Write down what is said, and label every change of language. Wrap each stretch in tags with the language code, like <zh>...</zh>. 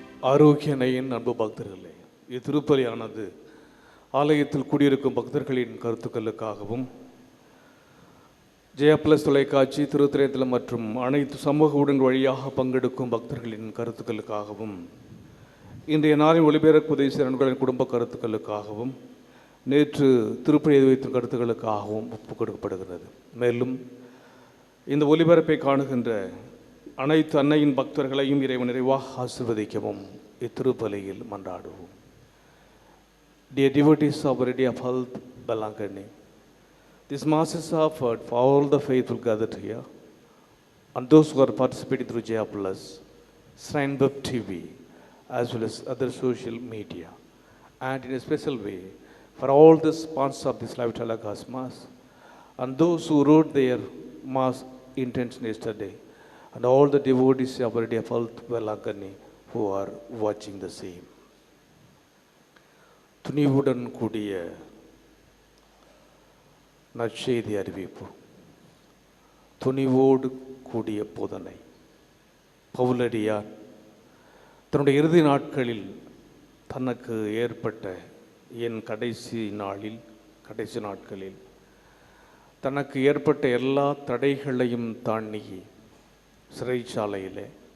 <ta>ஆரோக்கியனையின் அன்பு பக்தர்களே, இத்திருப்பலியானது ஆலயத்தில் கூடியிருக்கும் பக்தர்களின் கருத்துக்களுக்காகவும் ஜெயா பிளஸ் தொலைக்காட்சி, திருத்திரைத்தலம் மற்றும் அனைத்து சமூக ஊடக வழியாக பங்கெடுக்கும் பக்தர்களின் கருத்துக்களுக்காகவும் இன்றைய நாளின் ஒளிபரப்புதை நண்பர்களின் குடும்ப கருத்துக்களுக்காகவும் நேற்று திருப்பலி வைத்த கருத்துக்களுக்காகவும் ஒப்புக் கொடுக்கப்படுகிறது. மேலும் இந்த ஒளிபரப்பை காணுகின்ற அனைத்து அன்னையின் பக்தர்களையும் இறைவன் நிறைவாக ஆசீர்வதிக்கவும் இத்திருப்பலியில் மன்றாடுவோம்.</ta> <en>Dear devotees of Our Lady of Health, Belangani, this Mass is offered for all the faithful gathered here and those who are participating through Jaya Plus, Shrine Web TV, as well as other social media, and in a special way for all the sponsors of this live telecast Mass and those who wrote their Mass intention yesterday, and all the devotees of Our Lady of Health, Belangani, who are watching the same.</en> <ta>துணிவுடன் கூடிய நற்செய்தி அறிவிப்பு, துணிவோடு கூடிய போதனை. பவுலடியார் தன்னுடைய இறுதி நாட்களில் தனக்கு ஏற்பட்ட கடைசி நாட்களில் தனக்கு ஏற்பட்ட எல்லா தடைகளையும் தாண்டி சிறைச்சாலையிலே</ta>